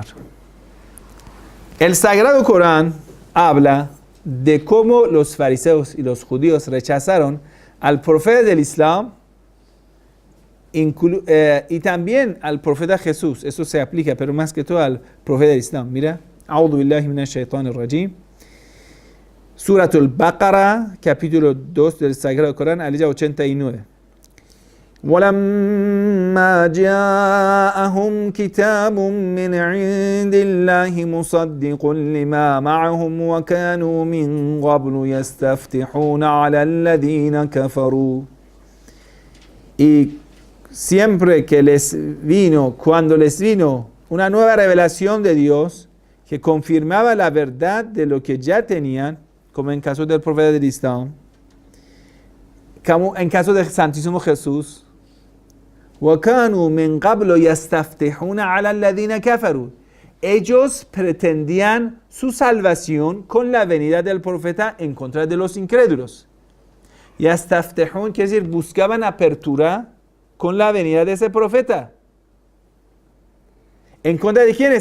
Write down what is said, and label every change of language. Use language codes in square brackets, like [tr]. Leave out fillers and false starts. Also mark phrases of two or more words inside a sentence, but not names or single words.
[es] El Sagrado Corán habla de cómo los fariseos y los judíos rechazaron al profeta del Islam y también al profeta Jesús. Eso se aplica, pero más que todo al profeta del Islam. Mira, [ar] أعوذ بالله من الشيطان الرجيم. [es] Suratul Baqara, capítulo 2 del Sagrado Corán, alaya 89. [ar] وَلَمَّا جَاءَهُمْ كِتَابٌ مِّنْ عِندِ اللَّهِ مُصَدِّقٌ لِمَا مَعَهُمْ وَكَانُوا مِنْ قَبْلُ يَسْتَفْتِحُونَ عَلَى الَّذِينَ كَفَرُوا. [es] Y siempre que cuando les vino una nueva revelación de Dios que confirmaba la verdad de lo que ya tenían, como en caso del profeta del Islam, como en caso del Santísimo Jesús, [ar] وَكَانُوا مِنْ قَبْلُ يَسْتَفْتِحُونَ عَلَى الَّذِينَ كَفَرُوا. [es] Ellos pretendían su salvación con la venida del profeta en contra de los incrédulos. Yastaftihun quiere decir buscaban apertura con la venida de ese profeta. ¿En contra de quiénes?